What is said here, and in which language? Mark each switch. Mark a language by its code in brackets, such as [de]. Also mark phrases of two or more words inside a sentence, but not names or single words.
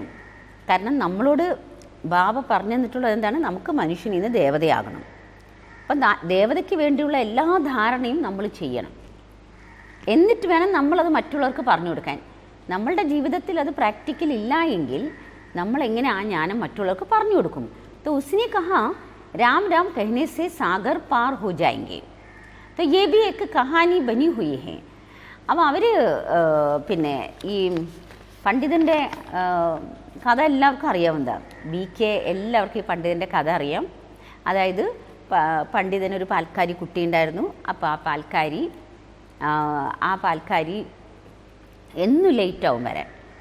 [ml] കാരണം നമ്മളോട് ബാബ പറഞ്ഞു തന്നിട്ടുള്ളത് എന്താണ്? നമുക്ക് മനുഷ്യനിൽ നിന്ന് ദേവതയാകണം. അപ്പം ദേവതയ്ക്ക് വേണ്ടിയുള്ള എല്ലാ ധാരണയും നമ്മൾ ചെയ്യണം. എന്നിട്ട് വേണം നമ്മളത് മറ്റുള്ളവർക്ക് പറഞ്ഞു കൊടുക്കാൻ. നമ്മളുടെ ജീവിതത്തിൽ അത് പ്രാക്ടിക്കൽ ഇല്ല എങ്കിൽ നമ്മളെങ്ങനെ ആ ജ്ഞാനം മറ്റുള്ളവർക്ക് പറഞ്ഞു കൊടുക്കും? [hi] तो उसने कहा राम राम कहने से सागर पार हो जाएंगे. तो ये भी एक कहानी बनी हुई है. [ml] അപ്പോൾ അവർ പിന്നെ ഈ പണ്ഡിതൻ്റെ കഥ എല്ലാവർക്കും അറിയാവുന്നതാണ്. BK എല്ലാവർക്കും ഈ പണ്ഡിതൻ്റെ കഥ അറിയാം. അതായത് പണ്ഡിതനൊരു പാൽക്കാരി കുട്ടി ഉണ്ടായിരുന്നു. അപ്പോൾ ആ പാൽക്കാരി എന്നും ലേറ്റാവും വരാൻ.